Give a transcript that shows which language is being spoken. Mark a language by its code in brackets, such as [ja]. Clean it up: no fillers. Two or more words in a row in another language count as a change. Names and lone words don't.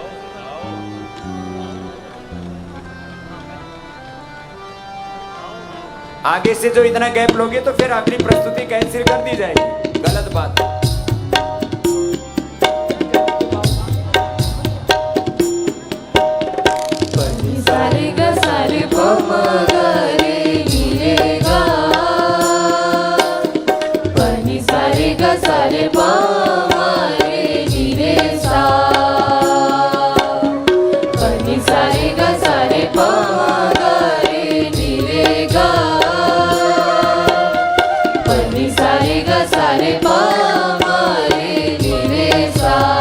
[hi] आगे से जो इतना गैप लोगे तो फिर अगली प्रस्तुति कैंसिल कर दी जाएगी, गलत बात है। सारे ग सारे प म ग रे नी रे गा, पनि सारे ग सारे प म रे नी रे सा, पनि सारे ग सारे प म ग रे नी रे गा, पनि सारे ग सारे प म रे नी रे सा।